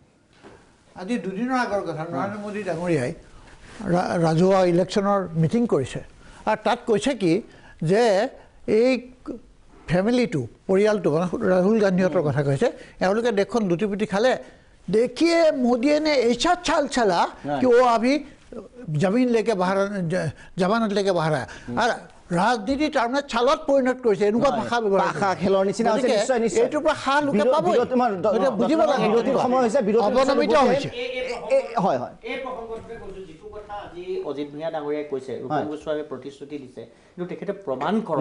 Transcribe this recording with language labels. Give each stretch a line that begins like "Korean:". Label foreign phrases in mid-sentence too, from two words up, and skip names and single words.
Assamese: আজি দুদিনৰ আগৰ কথা নৰেন্দ্ৰ মোদী ডাঙৰীয়াই ৰাজহুৱা ইলেকশ্যনৰ মিটিং কৰিছে আৰু তাত কৈছে কি যে এই ফেমিলিটো পৰিয়ালটো ৰাহুল গান্ধীহঁতৰ কথা কৈছে এওঁলোকে দেশখন লুটি খালে দেখিয়ে মোদীয়ে নে
Hindi: ऐसा चाल चला कि वो अभी जमीन लेके बाहर जमानत लेके बाहर आया और राजनीति
Assamese: তাৰমানে চালত পৰিণত কৰিছে এনেকুৱা ভাষা ব্যৱহাৰ খেলৰ নিচিনা হৈছে নিশ্চয় নিশ্চয় এইটোৰ পৰা হা লোকে পাব বুজিব লাগে বিৰতিৰ সময় হৈছে অৱনমিত হৈছে হয় হয় এই প্ৰসংগটোতে কৈছোঁ যিটো কথা আজি অজিত ভূঞা ডাঙৰীয়াই কৈছে ৰূপম গোস্বামীয়ে প্ৰতিশ্ৰুতি দিছে কিন্তু তেখেতে প্ৰমাণ কৰক